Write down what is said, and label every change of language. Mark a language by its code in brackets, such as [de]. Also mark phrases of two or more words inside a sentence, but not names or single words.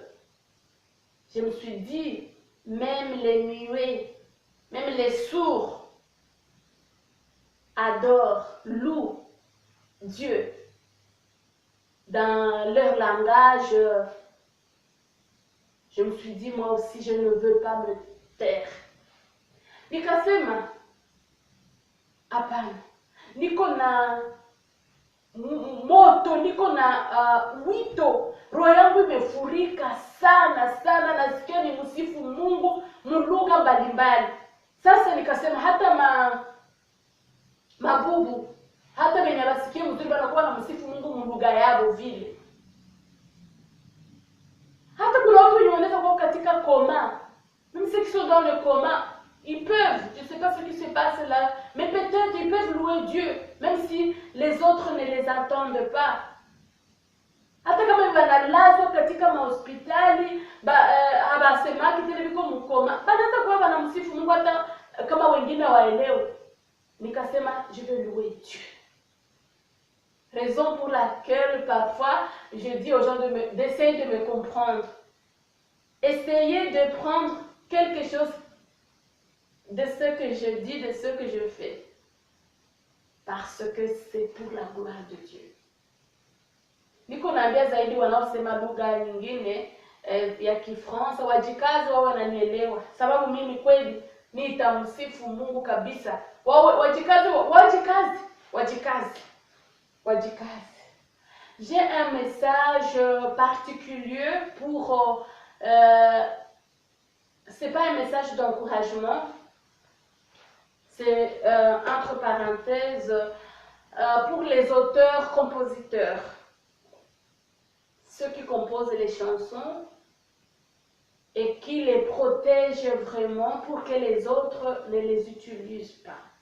[fr] Je me suis dit, même les muets, même les sourds adorent, louent Dieu dans leur langage. Je me suis dit, moi aussi, je ne veux pas me taire. [sw] Nikasema, hapana, niko na moto, niko na wito, roho yangu imefurika sana sana, nasikia ni msifu Mungu mulugha mbalimbali. Sasa nikasema hata mabubu, hata wenye basikia mzuri wanakuwa na msifu Mungu mulugha yao vile. Hata kuna watu wenye wanaweza kuwa katika coma, [fr] même ceux qui sont dans le coma, ils peuvent, je ne sais pas ce qui se passe là, mais peut-être ils peuvent louer Dieu, même si les autres ne les entendent pas. [sw] Hata kama wanalazwa katika mahospitali, habasemaki tena biko mkoma, banaweza kuwa wanamsifu Mungu hata kama wengine waelewe. Nikasema, [fr] je veux louer Dieu. Raison pour laquelle parfois je dis aux gens d'essayer de me comprendre. Essayez de prendre quelque chose de ce que je dis, de ce que je fais. Parce que c'est pour la gloire de Dieu. [sw] Niko naambia zaidi wanaosema lugha nyingine ya Kifaransa wajikazi wao wananielewa. Sababu mimi kweli nitamsifu Mungu kabisa. Wajikazi. [fr] J'ai un message particulier pour c'est pas un message d'encouragement. C'est entre parenthèses pour les auteurs-compositeurs, ceux qui composent les chansons et qui les protègent vraiment pour que les autres ne les utilisent pas.